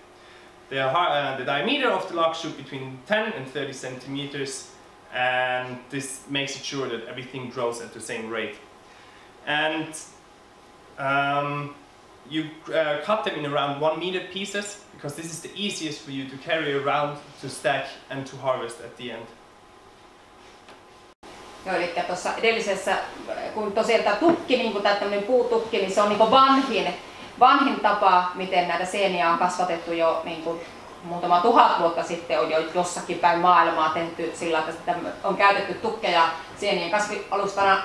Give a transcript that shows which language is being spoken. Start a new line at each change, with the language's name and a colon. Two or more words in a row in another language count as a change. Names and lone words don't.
English: The diameter of the log should be between 10 and 30 centimeters, and this makes it sure that everything grows at the same rate. And you cut them in around 1 meter pieces, because this is the easiest for you to carry around, to stack and to harvest at the end.
Finnish: Joo, eli tuossa edellisessä, kun tosiaan tämä tukki, niin kuin tämä puutukki, niin se on niin kuin vanhin tapa, miten näitä sieniä on kasvatettu jo niin kuin muutama 1000 vuotta sitten, on jo jossakin päin maailmaa tehty sillä, että on käytetty tukkeja sienien kasvialustana.